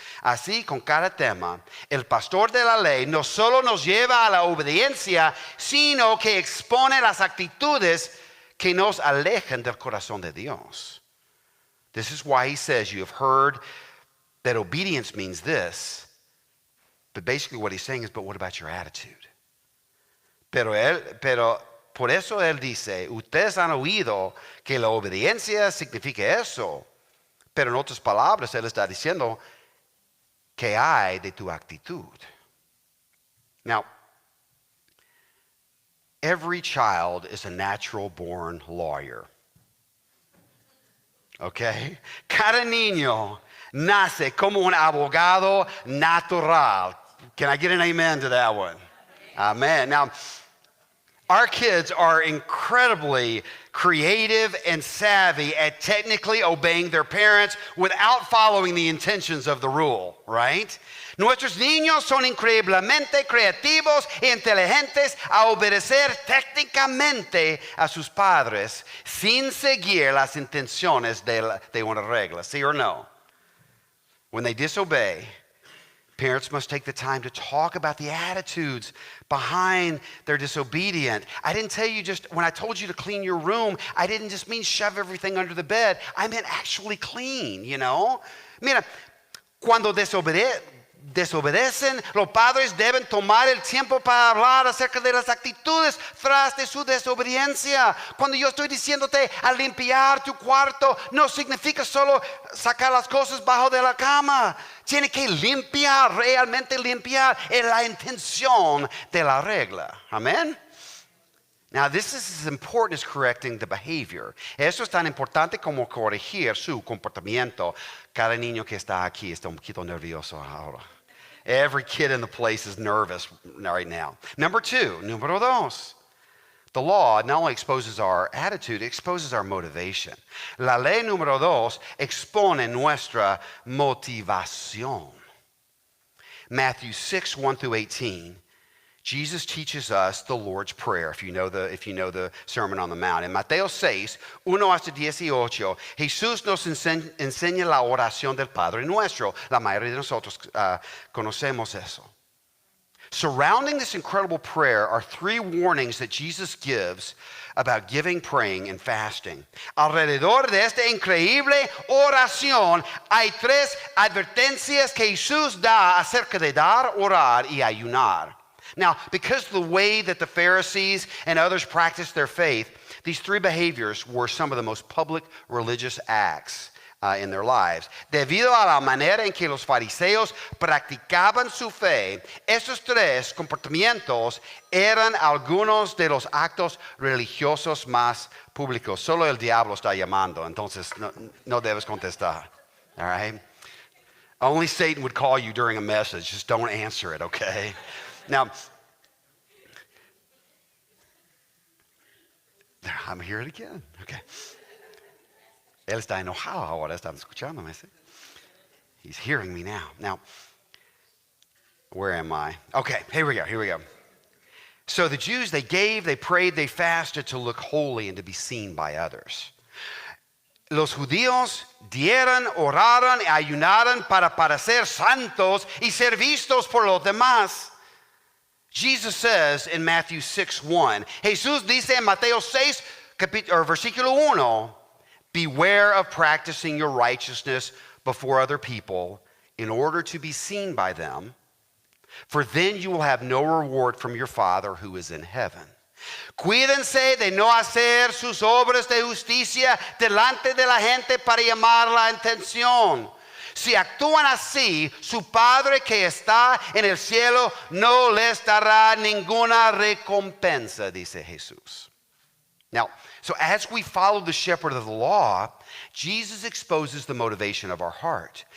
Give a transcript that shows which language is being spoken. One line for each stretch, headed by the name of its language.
Spanish: Así, con cada tema, el pastor de la ley no solo nos lleva a la obediencia, sino que expone las actitudes que nos alejan del corazón de Dios.
English: This is why he says, "You have heard that obedience means this." But basically what he's saying is, but what about your attitude?
Spanish: Pero por eso él dice, ustedes han oído que la obediencia significa eso. Pero en otras palabras, él está diciendo, ¿qué hay de tu actitud?
English: Now, every child is a natural born lawyer. Okay?
Spanish: Cada niño nace como un abogado natural.
English: Can I get an amen to that one? Amen. Now, Our kids are incredibly creative and savvy at technically obeying their parents without following the intentions of the rule, right?
Spanish: Nuestros niños son increíblemente creativos e inteligentes a obedecer técnicamente a sus padres sin seguir las intenciones de una regla, ¿sí or no?
English: When they disobey, parents must take the time to talk about the attitudes behind their disobedience. I didn't tell you just, when I told you to clean your room, I didn't just mean shove everything under the bed. I meant actually clean, you know?
Spanish: Mira, cuando desobedecen, los padres deben tomar el tiempo para hablar acerca de las actitudes tras de su desobediencia. Cuando yo estoy diciéndote a limpiar tu cuarto, no significa solo sacar las cosas bajo de la cama. Tiene que limpiar, realmente limpiar, en la intención de la regla. Amén.
English: Now, this is as important as correcting the behavior.
Spanish: Eso es tan importante como corregir su comportamiento. Cada niño que está aquí está un poquito nervioso ahora.
English: Every kid in the place is nervous right now.
Spanish: Número dos.
English: The law not only exposes our attitude, it exposes our motivation.
Spanish: La ley número dos expone nuestra motivación.
English: Matthew 6, 1 through 18. Jesus teaches us the Lord's Prayer, if you know the Sermon on the Mount.
Spanish: En Mateo 6, 1 hasta 18, Jesús nos enseña la oración del Padre Nuestro. La mayoría de nosotros conocemos eso.
English: Surrounding this incredible prayer are three warnings that Jesus gives about giving, praying, and fasting.
Spanish: Alrededor de esta increíble oración hay tres advertencias que Jesús da acerca de dar, orar y ayunar.
English: Now, because of the way that the Pharisees and others practiced their faith, these three behaviors were some of the most public religious acts in their lives.
Spanish: Debido a la manera en que los fariseos practicaban su fe, estos tres comportamientos eran algunos de los actos religiosos más públicos. Solo el diablo está llamando, entonces no debes contestar.
English: All right? Only Satan would call you during a message. Just don't answer it, okay? Now, I'm here again. Okay.
Spanish: Él está enojado ahora, están escuchándome.
English: ¿Sí? He's hearing me now. Now, where am I? Okay, here we go. So the Jews, they gave, they prayed, they fasted to look holy and to be seen by others.
Spanish: Los judíos dieron, oraron y ayunaron para parecer santos y ser vistos por los demás.
English: Jesus says in Matthew 6:1,
Spanish: Jesús dice en Mateo 6, versículo 1,
English: beware of practicing your righteousness before other people in order to be seen by them, for then you will have no reward from your Father who is in heaven.
Spanish: Cuídense de no hacer sus obras de justicia delante de la gente para llamar la atención. Si actúan así, su Padre que está en el cielo no les dará ninguna recompensa, dice Jesús.
English: Now, so as we follow the shepherd of the law, Jesus exposes the motivation of our heart.